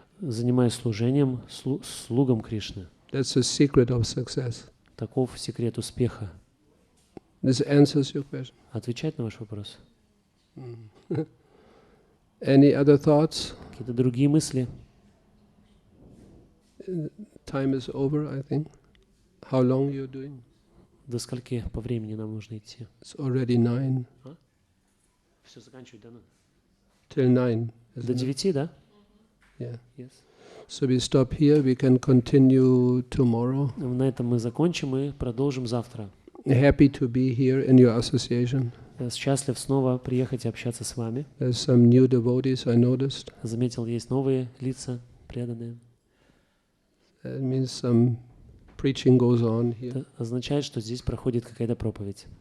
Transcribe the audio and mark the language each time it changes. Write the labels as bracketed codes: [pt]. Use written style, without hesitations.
[ru] занимаясь служением слугам Кришны. [en] That's the secret of success. [ru] Таков секрет успеха. [en] This answers your question. [ru] Отвечать на ваш вопрос? [en] Any other thoughts? [ru] Какие-то другие мысли? [en] Time is over, I think. How long you're doing? [ru] До скольки по времени нам нужно идти? [en] It's already 9. [ru] Все заканчивать, да? [en] Till 9. [ru] До [en] isn't it? [ru] 9, да? [en] Yeah. Yes. So we stop here. We can continue tomorrow. [ru] На этом мы закончим и продолжим завтра. [en] Happy to be here in your association. [ru] Я счастлив снова приехать и общаться с вами. [en] There's some new devotees I noticed. [ru] Заметил, есть новые лица, преданные. [en] That means some preaching goes on here. [ru] Это означает, что здесь проходит какая-то проповедь.